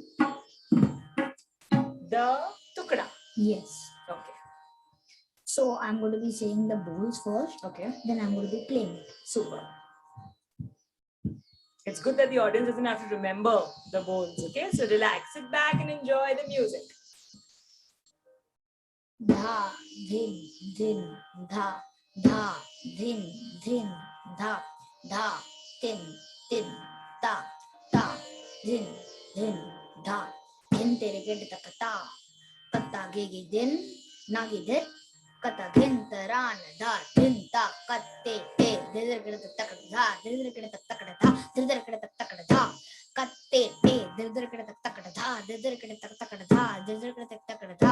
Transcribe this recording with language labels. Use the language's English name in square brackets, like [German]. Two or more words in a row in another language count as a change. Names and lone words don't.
[English] The tukda. Yes. Okay. So I'm going to be saying the bowls first. Okay. Then I'm going to be playing it. Super. It's good that the audience doesn't have to remember the bowls. Okay. So relax, sit back and enjoy the music. Dha, dhin, dhin, dha, dha, dhin, dhin, dha, dha, tin, tin, ta, ta, dhin, dhin, dha, dhin tere ged tak ta, katta gege din, nagi dit, kata dhin taran da, dhin ta katte te, didar ged tak dha, didar ged tak dha, didar ged tak dha, katte te, didar ged tak dha, didar ged tak dha, didar ged tak dha.